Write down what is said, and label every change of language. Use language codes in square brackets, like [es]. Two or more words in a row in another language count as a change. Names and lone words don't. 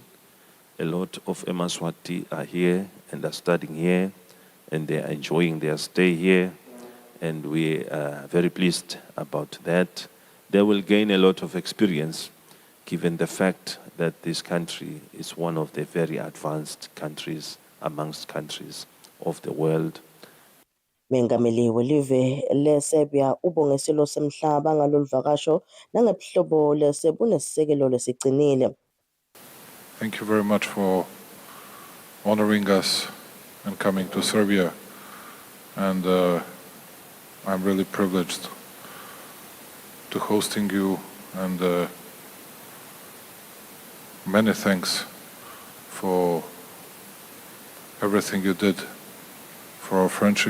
[en] A lot of Mswati are here and are studying here, and they are enjoying their stay here, and we are very pleased about that. They will gain a lot of experience given the fact that this country is one of the very advanced countries amongst countries of the world. [ss] Mengameli welive leSerbia ubongeselo semhlaba ngaloluvakasho nangebuhlobo lesebunesekelo lesigcinile. [en] Thank you very much for honoring us and coming to Serbia, and I'm really privileged to hosting you, and many thanks for everything you did for our friendship.